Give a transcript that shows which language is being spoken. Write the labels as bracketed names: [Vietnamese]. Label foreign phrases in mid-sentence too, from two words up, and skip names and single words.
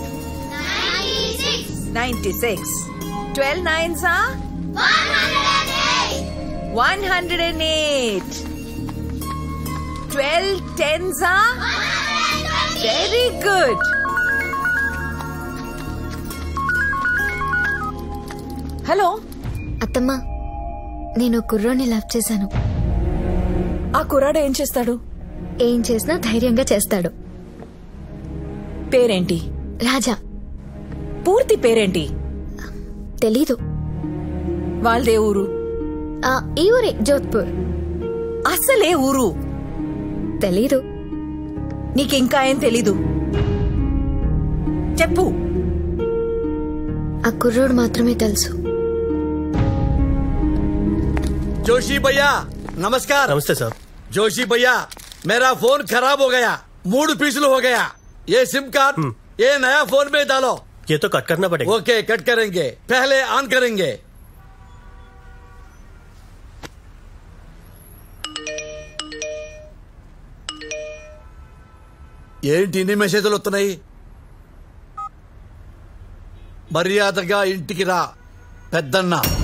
[English] 12 9s are 108. 12 10s are very good. [Telugu] హలో అత్తమ్మా, నేను కుర్రోని లవ్ చేశాను. ఆ కుర్రాడు ఏం చేస్తాడు? ఏం చేసినా ధైర్యంగా చేస్తాడు. పేరేంటి? రాజా. పూర్తి పేరేంటి? తెలీదు. వాళ్ళదే ఊరు? ఈ ఊరే, జోధ్పూర్. అసలే ఊరు తెలీదు. నీకింకా ఏం తెలీదు? చెప్పు. ఆ కుర్రోడు మాత్రమే తెలుసు. [Hindi] जोशी भैया नमस्कार. नमस्ते सर. जोशी भैया मेरा फोन खराब हो गया, मूड पिछल हो गया. ये सिम कार्ड ये नया फोन में डालो. ये तो कट करना पड़ेगा. ओके कट करेंगे, पहले ऑन करेंगे. [Telugu] ఏంటి ఇన్ని మెసేజ్లు వస్తున్నాయి? మర్యాదగా ఇంటికి రా పెద్దన్న.